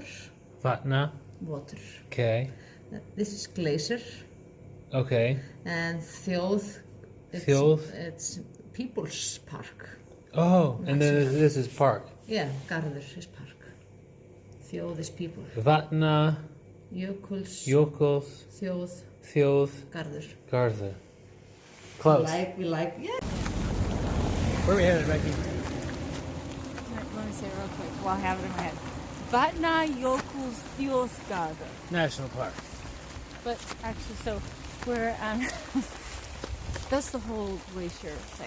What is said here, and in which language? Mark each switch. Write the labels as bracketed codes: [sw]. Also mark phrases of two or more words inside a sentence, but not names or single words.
[is] Vatna. [en] Water. Okay. This is glacier. Okay. And Þjóð. [is] Þjóð? [en] It's people's park. Oh, and then this is park. Yeah, garður is park. Þjóð is people. [is] Vatna. Jökuls. Jökuls. Þjóð. Þjóð. Garður. Garða. [en] Close. We like, yeah. Where are we headed, Becky? Let me say it real quick while I have it in my head. [is] Vatnajökulsþjóðgarður. [en] National Park. But actually, so we're that's the whole glacier thing.